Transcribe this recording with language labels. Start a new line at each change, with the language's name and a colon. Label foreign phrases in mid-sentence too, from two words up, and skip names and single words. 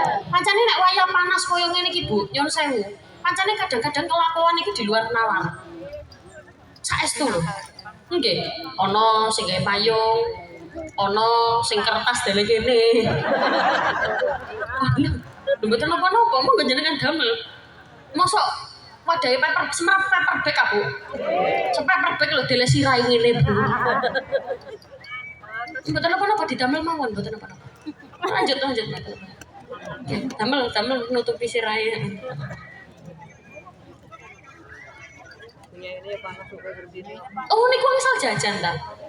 Javanese: Pancane nek wayah panas koyo ngene iki Bu, nyun sewu. Pancane kadang-kadang kelakuan iki di luar nalar. Saestu lho. Nggih, ana sing gawe payung, ana sing kertas dale kene. Lho mboten napa-napa, monggo jenengan damel. Mosok wadahe semerap
English: paper bag
Javanese: ah, Bu.
English: Paper bag
Javanese: lho dele sirai ngene, Bu. Mboten napa-napa didamel mawon, mboten napa-napa. Lanjut. Damel nutupi sirai. Oh, niku misal jajan ta?